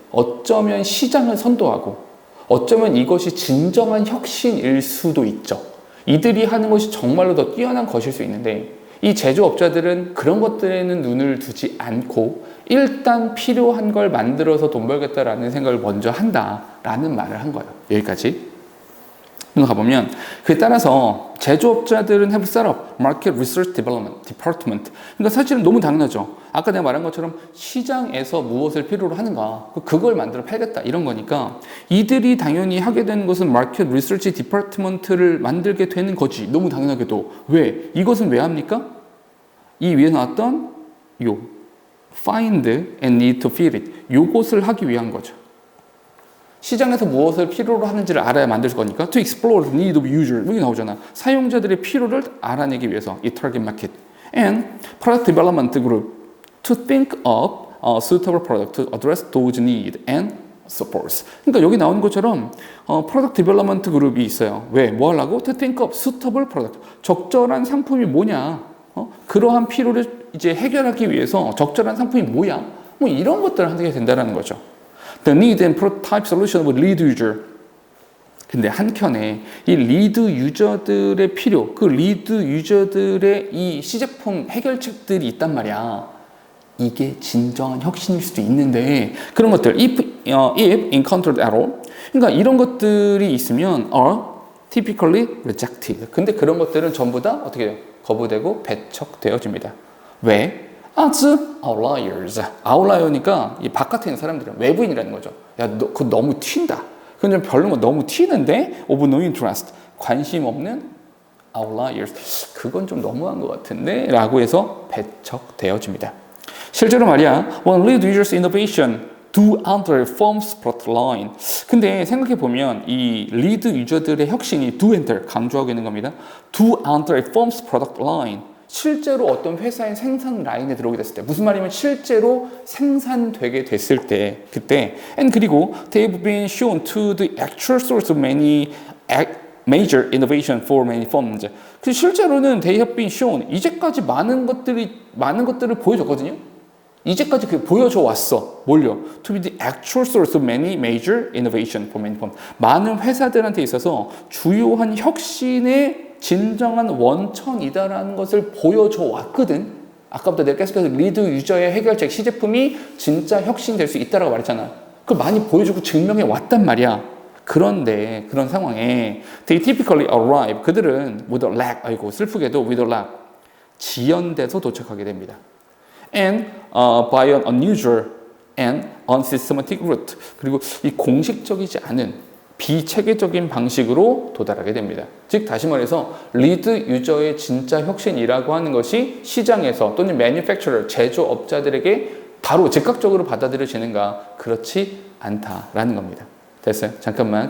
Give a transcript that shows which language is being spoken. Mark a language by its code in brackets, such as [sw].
[ko] 어쩌면 시장을 선도하고 어쩌면 이것이 진정한 혁신일 수도 있죠. 이들이 하는 것이 정말로 더 뛰어난 것일 수 있는데 이 제조업자들은 그런 것들에는 눈을 두지 않고 일단 필요한 걸 만들어서 돈 벌겠다라는 생각을 먼저 한다라는 말을 한 거예요. 여기까지. 가보면 그에 따라서 제조업자들은 [en] have set up market research development department. [ko] 그러니까 사실은 너무 당연하죠. 아까 내가 말한 것처럼 시장에서 무엇을 필요로 하는가 그걸 만들어 팔겠다 이런 거니까 이들이 당연히 하게 되는 것은 market research department를 만들게 되는 거지. 너무 당연하게도. 왜? 이것은 왜 합니까? 이 위에 나왔던 요 [en] find and need to fill it [ko] 요것을 하기 위한 거죠. 시장에서 무엇을 필요로 하는지를 알아야 만들 거니까 [en] to explore the need of user [ko] 여기 나오잖아. 사용자들의 필요를 알아내기 위해서 이 [en] target market and product development group to think of a suitable product to address those needs and supports. [ko] 그러니까 여기 나오는 것처럼 product development group이 있어요. 왜? 뭐 하려고? [en] to think of suitable product [ko] 적절한 상품이 뭐냐? 그러한 필요를 이제 해결하기 위해서 적절한 상품이 뭐야? 뭐 이런 것들을 하게 된다는 거죠. [en] The need and prototype solution of lead user. [ko] 근데 한켠에 이 리드 유저들의 필요, 그 리드 유저들의 이 시제품 해결책들이 있단 말이야. 이게 진정한 혁신일 수도 있는데 그런 것들, [en] if encountered at all. [ko] 그러니까 이런 것들이 있으면 [en] are typically rejected. [ko] 근데 그런 것들은 전부 다 어떻게 돼요? 거부되고 배척되어집니다. 왜? [en] As outliers. [ko] 아웃라이어니까 이 바깥에 있는 사람들은 외부인이라는 거죠. 야, 그거 너무 튄다. 그건 좀 별로 너무 튀는데 [en] of no interest. [ko] 관심 없는 outliers. 그건 좀 너무한 것 같은데 라고 해서 배척되어집니다. 실제로 말이야. [en] When lead users innovation do enter firm's product line. [ko] 근데 생각해 보면 이 리드 유저들의 혁신이 [en] do enter [ko] 강조하고 있는 겁니다. [en] Do enter firm's product line. [ko] 실제로 어떤 회사의 생산 라인에 들어오게 됐을 때 무슨 말이면 실제로 생산되게 됐을 때 그때 and 그리고 [en] they've been shown to the actual source of many major innovation for many firms. [ko] 그 실제로는 [en] they have been shown [ko] 이제까지 많은 것들을 보여줬거든요. 이제까지 그 보여줘 왔어. 뭘요? [en] To be the actual source of many major innovation for many firms. [ko] 많은 회사들한테 있어서 주요한 혁신의 진정한 원천이다라는 것을 보여줘 왔거든. 아까부터 내가 계속해서 리드 유저의 해결책 시제품이 진짜 혁신될 수 있다라고 말했잖아. 그걸 많이 보여주고 증명해 왔단 말이야. 그런데 그런 상황에 [en] they typically arrive. [ko] 그들은 [en] with a lag. [ko] 아이고 슬프게도 [en] with a lag. [ko] 지연돼서 도착하게 됩니다. [en] And by an unusual and unsystematic route. [ko] 그리고 이 공식적이지 않은 비체계적인 방식으로 도달하게 됩니다. 즉 다시 말해서 리드 유저의 진짜 혁신이라고 하는 것이 시장에서 또는 manufacturer 제조업자들에게 바로 즉각적으로 받아들여지는가? 그렇지 않다라는 겁니다. 됐어요? 잠깐만.